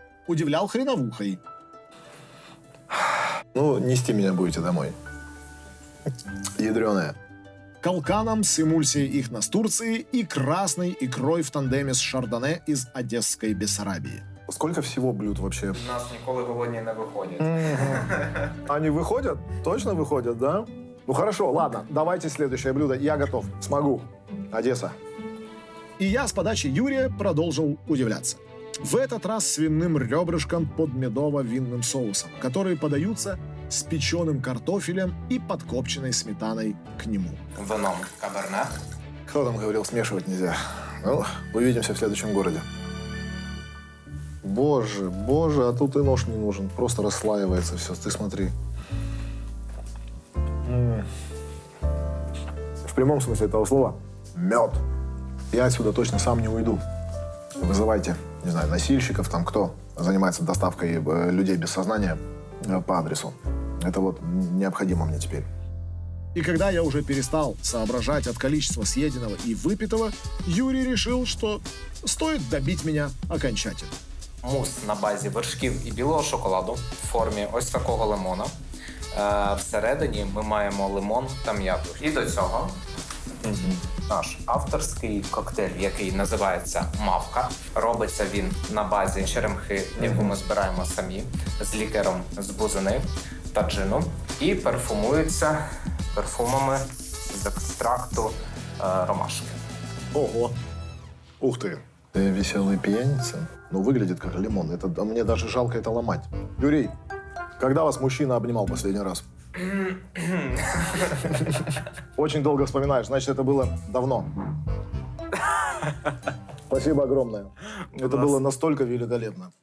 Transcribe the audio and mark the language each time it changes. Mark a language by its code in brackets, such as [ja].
[ru] Удивлял хреновухой. Ну, нести меня будете домой. Ядреная. Калканом с эмульсией их настурции и красной икрой в тандеме с шардоне из Одесской Бессарабии. Сколько всего блюд вообще? [uk] У нас ніколи голодні не виходять. [ru] Они выходят? Точно выходят, да? Ну хорошо, ладно, давайте следующее блюдо. Я готов. Смогу. Одесса. И я с подачи Юрия продолжил удивляться. В этот раз свиным ребрышком под медово-винным соусом, которые подаются с печеным картофелем и подкопченной сметаной к нему. Вином каберне. Кто там говорил, смешивать нельзя? Ну, увидимся в следующем городе. Боже, боже, а тут и нож не нужен. Просто расслаивается все. Ты смотри. В прямом смысле этого слова мед. Я отсюда точно сам не уйду. Вызывайте, не знаю, носильщиков, там кто занимается доставкой людей без сознания по адресу. Это вот необходимо мне теперь. И когда я уже перестал соображать от количества съеденного и выпитого, Юрий решил, что стоит добить меня окончательно. [uk] Мус на базі вершків і білого шоколаду в формі ось такого лимона. Всередині ми маємо лимон та м'яту. І до цього наш авторський коктейль, який називається «Мавка». Робиться він на базі черемхи, яку ми збираємо самі, з лікером з бузини та джину. І парфумується парфумами з екстракту ромашки. Ого! [ru] Ух ты! Ты веселый пьяница? Ну, выглядит как лимон. Это, мне даже жалко это ломать. Юрий, когда вас мужчина обнимал последний раз? Очень долго вспоминаешь, значит, это было давно. Спасибо огромное. Это было настолько великолепно.